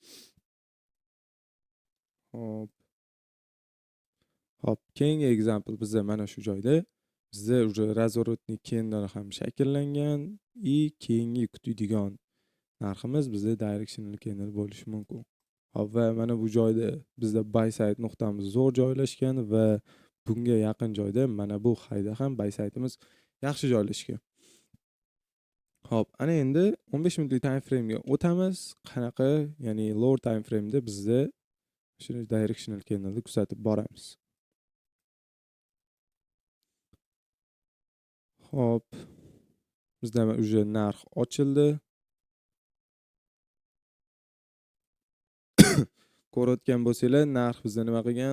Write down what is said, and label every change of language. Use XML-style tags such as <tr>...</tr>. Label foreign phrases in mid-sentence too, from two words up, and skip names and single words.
<uz>Hop, keyingi example bizda mana shu joyda bizda</uz> <ru>уже razворотный</ru> <uz>candle ham shakllangan и keyingi kutadigan narximiz bizda</uz> <en>directional candle</en> <uz>bo'lishi mumkin. Hop, va mana bu joyda bizda</uz> <en>buy side</en> <uz>nuqtamiz zo'r joylashgan va bunga yaqin joyda mana bu highda ham</uz> <en>buy side'imiz</en> <uz>yaxshi joylashgan. Hop, ana endi 15 minutlik</uz> <en>time frame</en> <uz>ga o'tamiz. Qanaqa, ya'ni</uz> <en>lower time frame</en> <uz>da bizda shu</uz> <en>directional candle</en> <uz>ni kuzatib boramiz. Hop, bizda уже narx ochildi. Ko'rayotgan bo'lsanglar, narx bizda nima qilgan?</uz>